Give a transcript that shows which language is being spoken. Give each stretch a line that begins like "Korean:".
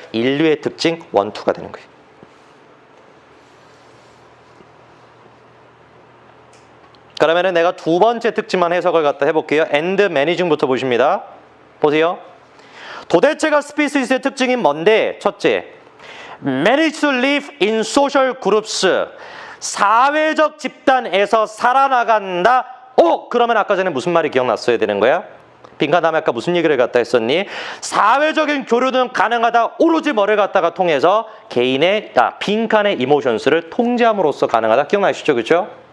Korean: 인류의 특징 1, 2가 되는 거예요. 그러면 내가 두 번째 특징만 해석을 갖다 해볼게요.
English: and managing
Korean: 부터 보십니다. 보세요. 도대체가 스피시스의 특징이 뭔데?
English: 첫째, manage to live in social groups.
Korean: 사회적 집단에서 살아나간다. 그러면 아까 전에 무슨 말이 기억났어야 되는 거야? 빈칸 다음에 아까 무슨 얘기를 갖다 했었니? 사회적인 교류는 가능하다. 오로지 뭐를 갖다가 통해서 개인의 빈칸의 이모션스를 통제함으로써 가능하다. 기억나시죠? 그렇죠?